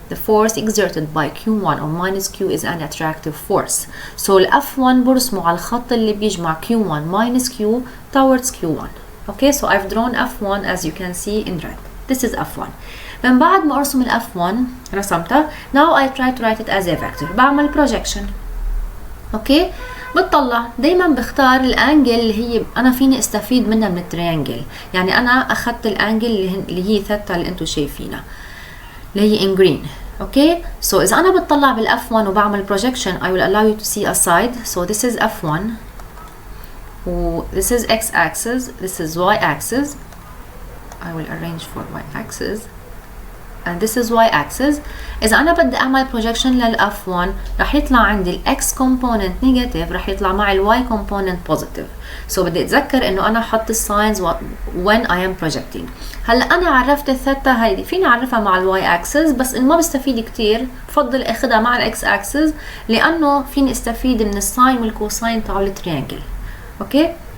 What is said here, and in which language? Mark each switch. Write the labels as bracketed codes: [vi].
[en] The force exerted by q1 or minus q is an attractive force. [ar] So ال f1 برسمه على الخط اللي بيجمع q1 minus q [en] towards q1. Okay, so I've drawn f1 as you can see in red. This is f1. [ar] من بعد ما ارسم ال f1 رسمتها, [en] now I try to write it as a vector. بعمل projection. [ar] اوكي, بتطلع دايما بختار الانجل اللي هي انا فيني استفيد منها من التريانجل. يعني انا اخذت الانجل اللي هي ثيتا اللي انتم شايفينها اللي هي [en] in green. Okay, so [ar] اذا انا بتطلع بال f1 وبعمل [en] projection I will allow you to see a side. So this is f1, this is x axis, this is y axis. I will arrange for y axis, and this is y axis. [ar] إذا أنا بدي أعمل projection لل f1 رح يطلع عندي ال [en] x component negative, [ar] رح يطلع مع ال [en] y component positive. [ar] So بدي أتذكر إنه أنا أحط الساينز [en] when I am projecting. [ar] هلا أنا عرفت الثيتا هيدي فيني أعرفها مع ال y axis, بس إن ما بستفيد كتير بفضل أخدها مع ال x axis لأنه فيني أستفيد من الساين والكوساين تاع التريانجل. أوكي.